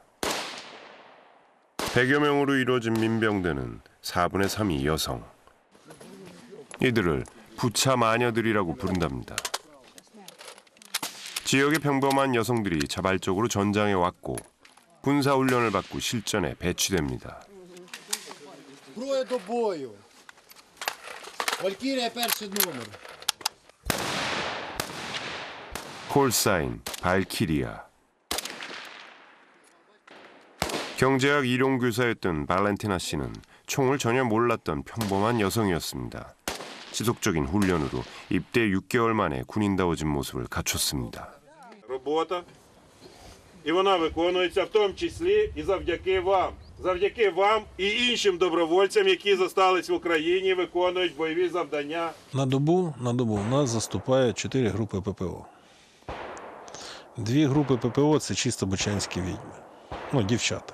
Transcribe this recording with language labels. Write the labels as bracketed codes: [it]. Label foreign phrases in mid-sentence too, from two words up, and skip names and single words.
[ko] 100여 명으로 이루어진 민병대는 4분의 3이 여성, 이들을 부차 마녀들이라고 부른답니다. 지역의 평범한 여성들이 자발적으로 전장에 왔고 군사훈련을 받고 실전에 배치됩니다. [uk] Зброя до бою. Валькірія перший номер. [ko] 콜사인 발키리아. 경제학 일용교사였던 발렌티나 씨는 총을 전혀 몰랐던 평범한 여성이었습니다. 지속적인 훈련으로 입대 6개월 만에 군인다워진 모습을 갖췄습니다. [uk] Робота. І вона виконується в тому числі і завдяки вам. Завдяки вам і іншим добровольцям, які зостались в Україні, виконують бойові завдання. На добу у нас заступає 4 групи ППО. 2 групи ППО – це чисто бучанські відьми, дівчата.